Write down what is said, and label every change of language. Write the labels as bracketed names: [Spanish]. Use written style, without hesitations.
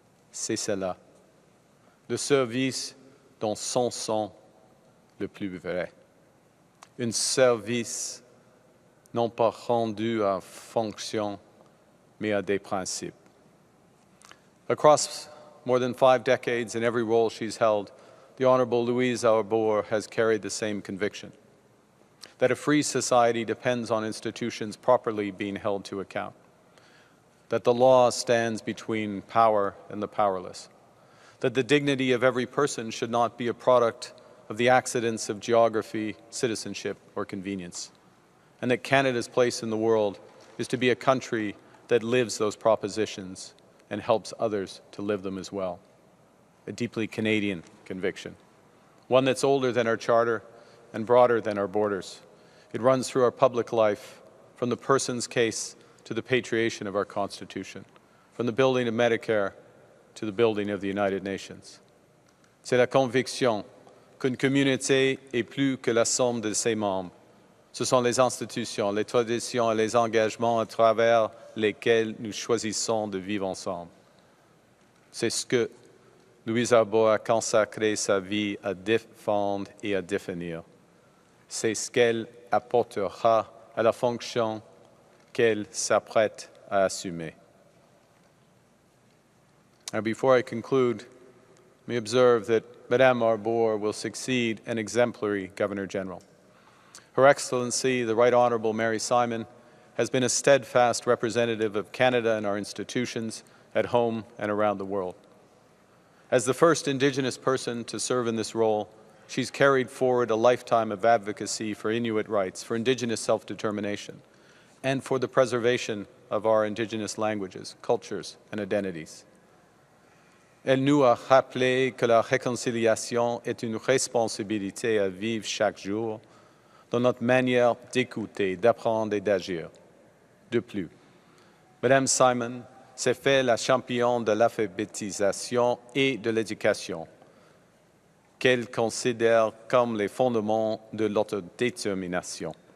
[French] C'est cela, le service dans son sens le plus vrai. Un service non pas rendu à fonction, mais à des principes. [English] Across more than 5 decades, in every role she's held, the Honourable Louise Arbour has carried the same conviction, that a free society depends on institutions properly being held to account, that the law stands between power and the powerless, that the dignity of every person should not be a product of the accidents of geography, citizenship, or convenience, and that Canada's place in the world is to be a country that lives those propositions and helps others to live them as well. A deeply Canadian conviction, one that's older than our charter and broader than our borders. It runs through our public life, from the person's case to the patriation of our Constitution, from the building of Medicare to the building of the United Nations. [French] C'est la conviction qu'une communauté est plus que la somme de ses membres. Ce sont les institutions, les traditions et les engagements à travers lesquels nous choisissons de vivre ensemble. C'est ce que Louise Arbour a consacré sa vie à défendre et à définir. C'est ce qu'elle apportera à la fonction qu'elle s'apprête à assumer. [English] Now, before I conclude, let me observe that Madame Arbour will succeed an exemplary Governor-General. Her Excellency, the Right Honourable Mary Simon, has been a steadfast representative of Canada and our institutions at home and around the world. As the first Indigenous person to serve in this role, she's carried forward a lifetime of advocacy for Inuit rights, for Indigenous self-determination, and for the preservation of our Indigenous languages, cultures, and identities. [French] Elle nous a rappelé que la réconciliation est une responsabilité à vivre chaque jour dans notre manière d'écouter, d'apprendre et d'agir. De plus, Madame Simon s'est fait la championne de l'alphabétisation et de l'éducation, qu'elle considère comme les fondements de l'autodétermination.